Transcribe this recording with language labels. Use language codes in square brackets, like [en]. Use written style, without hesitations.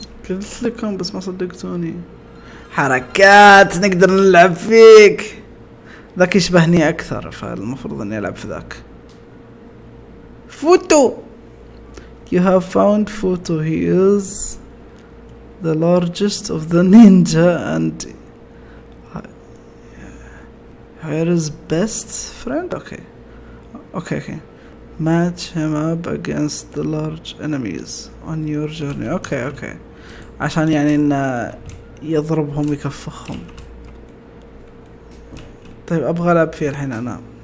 [ar] قلت لكم بس ما صدقتوني. حركات نقدر نلعب فيك. ذاك يشبهني اكثر فالمفروض اني العب في ذاك. [en] Photo. You have found Photo. He is the largest of the ninja and his best friend. Okay. Match him up against the large enemies on your journey. Okay. [ar] عشان يعني إن يضربهم يكفخهم. طيب أبغى ألعب فيه الحين أنا.